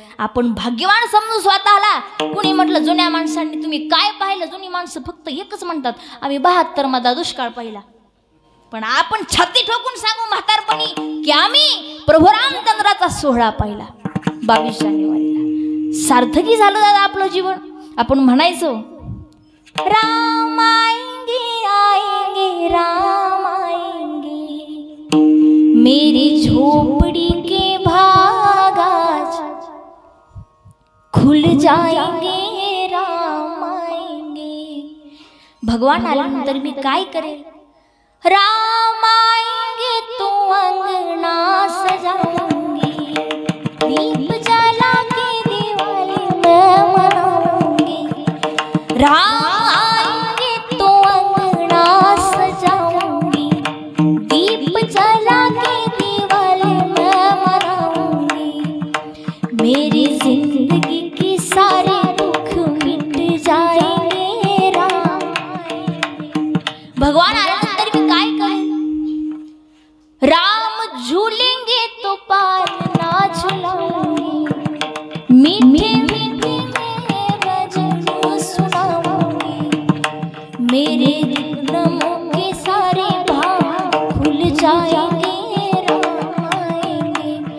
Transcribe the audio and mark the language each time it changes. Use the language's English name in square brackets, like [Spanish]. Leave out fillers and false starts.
[Marathi] आपण भाग्यवान समजू स्वतःला. कुणी म्हटलं जुन्या माणसांनी तुम्ही काय पाहिलं? जुनी माणसं फक्त एकच म्हणतात, आम्ही 72 मध्ये दुष्काळ पाहिला. पण आपण छाती ठोकून सांगू म्हातारपणी की आम्ही प्रभू रामचंद्राचा सोहळा पाहिला 22 जानेवारीला. सार्थकी झालं दादा आपलं जीवन. आपण म्हणायचो [Hindi] राम आएंगे आएंगे राम आएंगे, मेरी झोपड़ी के भाग आज खुल जाएंगे राम आएंगे. [Marathi] भगवान आल्यानंतर मी काय करेल? [Hindi] राम आएंगे तो अंगना सजाऊंगी, दीप जला के दिवाली मैं मनाऊंगी. राम आएंगे तो अंगना सजाऊंगी, दीप जला के दिवाली मैं मनाऊंगी. मेरी जिंदगी के सारे दुख मिट जाएंगे राम. [Marathi] भगवान आल्यानंतर मी काय करेल? [Hindi] राम झूलेंगे तो पालना झुलाऊंगी, मीठे मीठे मेरे भजन सुनाऊंगी. मेरे दिनों के सारे भाव खुल जाएंगे राम आएंगे.